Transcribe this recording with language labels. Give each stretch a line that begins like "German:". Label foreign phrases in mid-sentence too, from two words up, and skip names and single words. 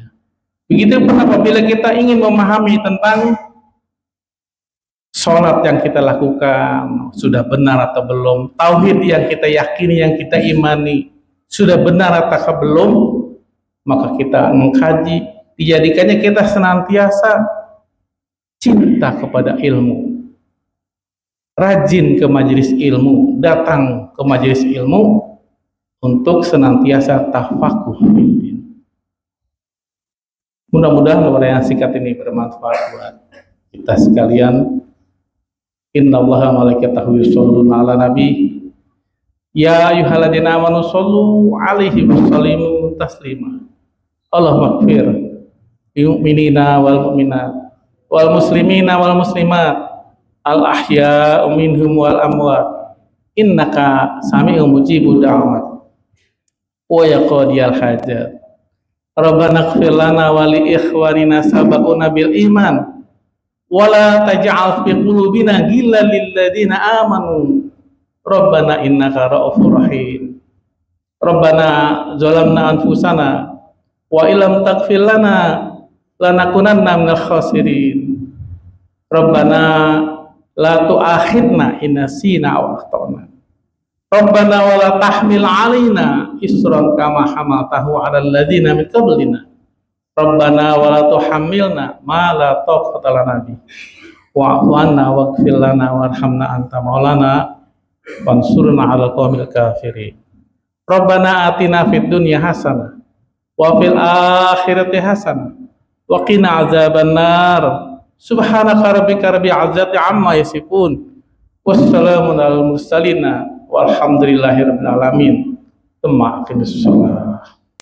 Indonesian: Begitu pun apabila kita ingin memahami tentang sholat yang kita lakukan sudah benar atau belum, tauhid yang kita yakini, yang kita imani sudah benar atau belum, maka kita mengkaji, dijadikannya kita senantiasa cinta kepada ilmu, rajin ke majelis ilmu, datang ke majelis ilmu untuk senantiasa tafakuh. Mudah-mudahan uraian singkat ini bermanfaat buat kita sekalian.
Arabic: إن الله وملائكته يصلون على النبي. يا أيها الذين آمنوا صلوا عليه وسلموا تسليما. اللهم اغفر للمؤمنين والمؤمنات والمسلمين والمسلمات الأحياء منهم والأموات إنك سميع مجيب الدعوات ويا قاضي الحاجات. ربنا اغفر لنا ولإخواننا سبقونا بالإيمان ولا تجعل في قلوبنا غلا للذين آمنوا ربنا إنك رؤوف رحيم. ربنا ظلمنا أنفسنا وإن لم تغفر لنا لنكونن من الخاسرين. ربنا لا تؤاخذنا إن نسينا أو أخطأنا. ربنا ولا تحمل علينا إصرا كما حملته على الذين من قبلنا. ربنا ولا تحملنا ما لا طاقة لنا به. واعف عنا واغفر لنا وارحمنا أنت مولانا وانصرنا على القوم الكافرين. ربنا آتنا في الدنيا حسنة وفي الآخرة حسنة وقنا عذاب النار. سبحانك ربك رب العزة عما يصفون. وسلام على المرسلين والحمد لله رب العالمين. ثم أقم الصلاة.